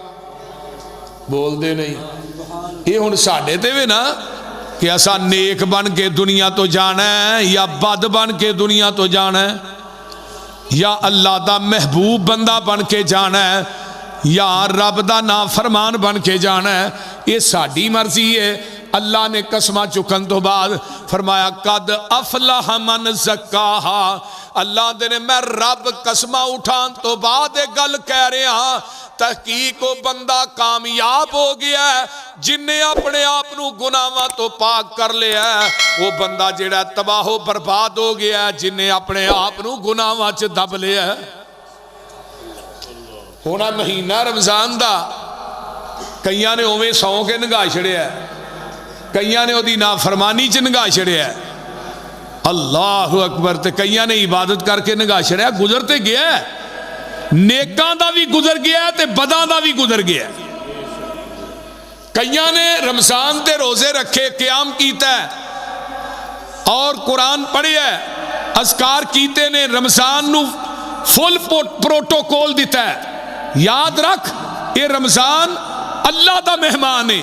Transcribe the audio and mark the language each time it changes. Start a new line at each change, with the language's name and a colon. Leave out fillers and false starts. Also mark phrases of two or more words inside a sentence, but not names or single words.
Punjabi: بول دے نہیں، یہ ہن ساڑھے تے بھی نا کہ ایسا نیک بن کے دنیا تو جانا ہے یا بد بن کے دنیا تو جانا ہے، یا اللہ دا محبوب بندہ بن کے جانا ہے یا رب دا نافرمان بن کے جانا ہے، یہ ساڑھی مرضی ہے۔ اللہ نے قسمہ چکن تو بعد فرمایا
Arabic: قد افلح من زکاہا،
Punjabi: اللہ دے نے میں رب قسمہ اٹھان تو بعد ایک گل کہہ رہے ہاں، تحقیق وہ بندہ کامیاب ہو گیا ہے جن نے اپنے آپ نو گناہاں تو پاک کر لیا ہے، وہ بندہ جڑا تباہ و برباد ہو گیا ہے جن نے اپنے آپ نو گناہاں چ دب لیا ہے۔ ہونا مہینہ رمضان دا کئیاں نے اوویں سو کے نگاہ چھڑیا ہے، کئیاں نے اودی نافرمانی چ نگاہ چھڑیا ہے، اللہ اکبر، تے کئیاں نے عبادت کر کے نگاہ چھڑیا، گزر تے گیا ہے، نیکاں دا بھی گزر گیا ہے تے بداں دا بھی گزر گیا ہے۔ کئیاں نے رمضان تے روزے رکھے، قیام کیتا ہے اور قرآن پڑھے ہے، اذکار کیتے نے، رمضان نو فل پروٹوکول دیتا ہے، یاد رکھ یہ رمضان اللہ دا مہمان ہے۔